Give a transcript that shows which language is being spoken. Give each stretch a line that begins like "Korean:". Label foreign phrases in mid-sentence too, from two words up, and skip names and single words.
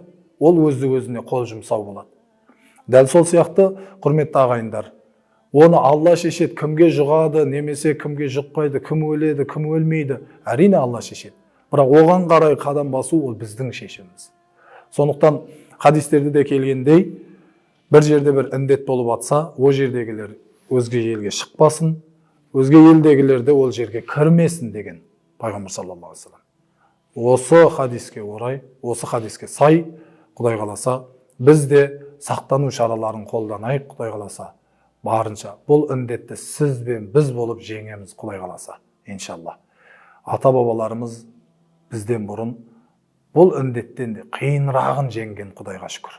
Kazakh: Ол өзі-өзіне қол жұмсау болады. Дәл сол сияқты, құрметті ағайындар, оны Алла шешеді, кімге жұғады, немесе кімге жұқпайды, кім өледі, кім өлмейді, әрине Алла шешеді. Бірақ оған қарай қадам басу ол біздің шешіміміз. Сондықтан хадистерде де келгендей, бір жерде бір індет болып атса, о жердегілер өзге елге шықпасын, өзге елдегілер де ол жерге кірмесін деген Пайғамбар
Arabic: صلى الله عليه وسلم.
Kazakh: Осы хадиске орай, осы хадиске сай, Құдай қаласа, біз де сақтану шараларын қолданайық, Құдай қаласа, барынша. Бұл індетті сіз бен біз болып жеңеміз, Құдай қаласа, иншалла. Ата-бабаларымыз бізден бұрын бұл індеттен де қиынрағын жеңген, Құдайға шүкір.